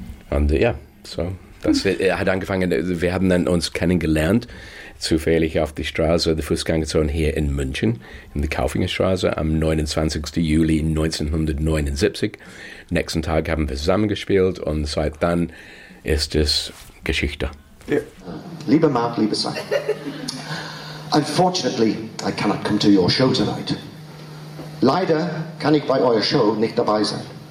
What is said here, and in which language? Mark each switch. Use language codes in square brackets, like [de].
[de] Und ja, so. Das hat angefangen, wir haben dann uns kennengelernt, zufällig auf die Straße, die Fußgängerzone hier in München, in der Kaufingerstraße, am 29. Juli 1979. Nächsten Tag haben wir zusammengespielt und seit dann ist es Geschichte. Ja. Lieber Mark, lieber Simon, [en] unfortunately, I cannot come to your show tonight. [de] Leider kann ich bei eurer Show nicht dabei sein.